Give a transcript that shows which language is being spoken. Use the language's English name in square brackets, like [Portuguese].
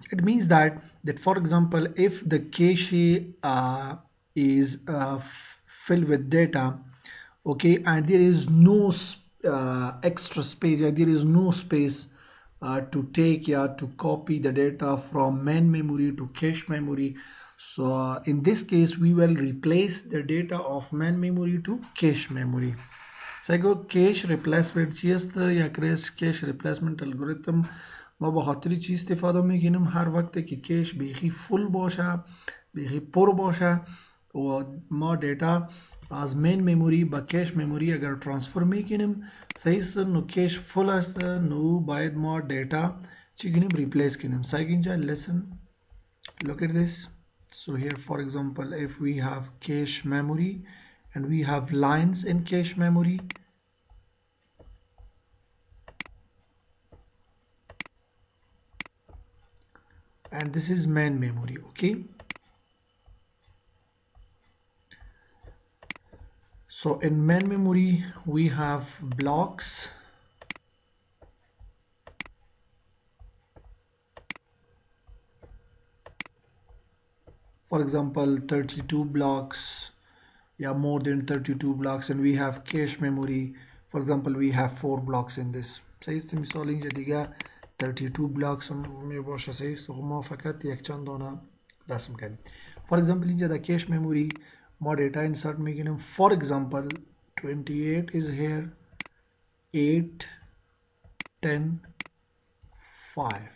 [English] It means that for example, if the cache is filled with data, okay, and there is no extra space, there is no space to take, to copy the data from main memory to cache memory. So in this case, we will replace the data of main memory to cache memory. So I go [Persian] cache replacement یا cache replacement algorithm ما به خاطر چی استفاده میکنیم؟ هر وقت که کیش بیخی فول باشه، بیخی پر باشه و ما دیتا از مین مموری به کیش مموری اگر ترانسفر میکنیم، صحیح است، نو کیش فول است، نو باید ما دیتا چی کنیم؟ ریپلیس کنیم. صحیح اینجا [English] listen, look at this. So here for example, if we have cache memory and we have lines in cache memory, and this is main memory. Okay, so in main memory we have blocks, for example 32 blocks, more than 32 blocks, and we have cache memory, for example we have 4 blocks in this. [Persian] صحیح است، مثال اینجا دیگه 32 blocks می باشه. صحیح است، ما فقط یک چند دانه رسم کنیم. [English] for example [Persian] اینجا در cache memory ما data insert میکنیم. [English] for example 28 is here, 8 10 5.